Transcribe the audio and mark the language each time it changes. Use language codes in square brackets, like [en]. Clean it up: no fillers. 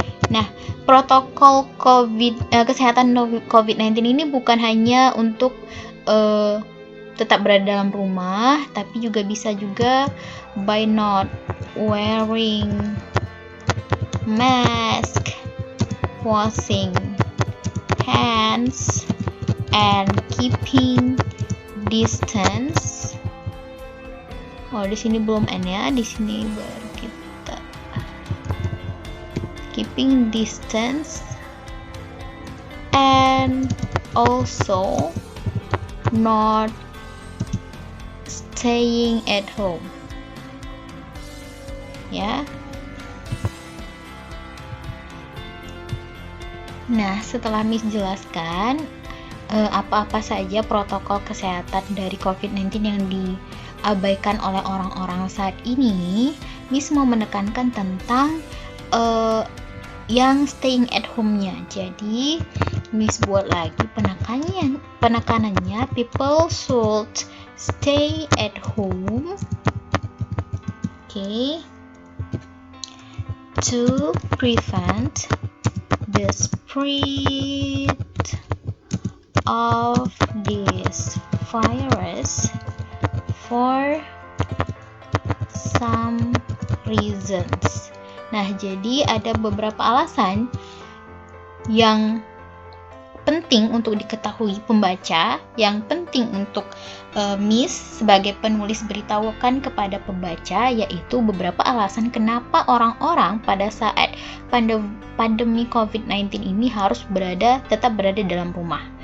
[id] Nah, protokol kesehatan COVID-19 ini bukan hanya untuk tetap berada dalam rumah, tapi juga bisa juga [en] by not wearing mask, washing hands, and keeping distance. [id] Oh, di sini belum N ya, di sini baru kita [en] keeping distance, and also not staying at home. [id] Ya. Nah, setelah Miss jelaskan apa-apa saja protokol kesehatan dari COVID-19 yang diabaikan oleh orang-orang saat ini, Miss mau menekankan tentang yang [en] staying at home- [id] nya. Jadi, Miss buat lagi penekanannya, [en] people should stay at home, okay, to prevent the spread of this virus for some reasons. [id] Nah, jadi ada beberapa alasan yang penting untuk diketahui pembaca, yang penting untuk Miss sebagai penulis beritahukan kepada pembaca, yaitu beberapa alasan kenapa orang-orang pada saat pandemi COVID-19 ini harus tetap berada dalam rumah.